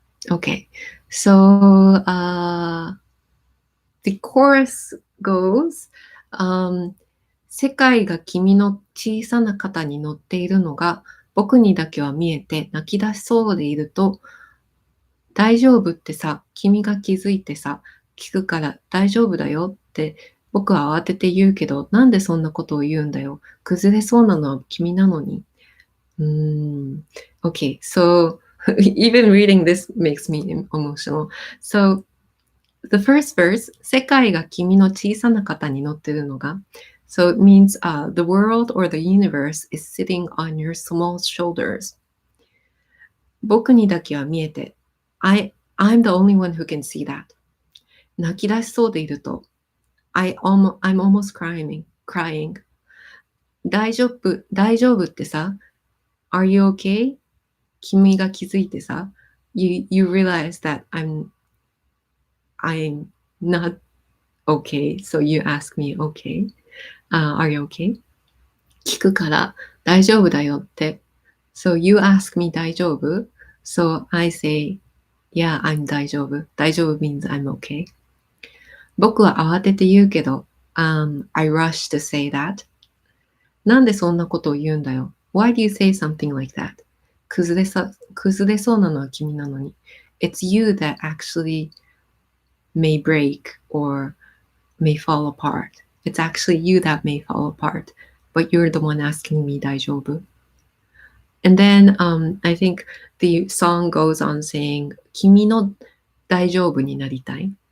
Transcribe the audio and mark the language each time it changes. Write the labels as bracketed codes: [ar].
[en] Okay, so the chorus goes, [ja] 世界が君の小さな肩に乗っているのが僕にだけは見えて泣き出しそうでいると、大丈夫ってさ、君が気づいてさ、聞くから大丈夫だよって僕は慌てて言うけど、なんでそんなことを言うんだよ。崩れそうなのは君なのに。 [en] Okay, so even reading this makes me emotional. So the first verse, [ja] 世界が君の小さな肩に乗ってるのが, [en] so it means the world or the universe is sitting on your small shoulders. [ja] 僕にだけは見えて, [en] I'm the only one who can see that. [ja] 泣き出しそうでいると, [en] I'm almost crying. [ja] 大丈夫ってさ, [en] Are you okay? 君が気づいてさ, you realize that I'm not okay, so you ask me, okay? Are you okay? [ja] 聞くから大丈夫だよって. [en] So you ask me 大丈夫? So I say Yeah, I'm 大丈夫。大丈夫 means I'm okay. [ja] 僕は慌てて言うけど、 [en] I rush to say that. [ja] なんでそんなことを言うんだよ。 [en] Why do you say something like that? [ja] 崩れそうなのは君なのに。 [en] It's you that actually may break or may fall apart. It's actually you that may fall apart. But you're the one asking me 大丈夫. And then I think the song goes on saying [ja] 君の大丈夫になりたい.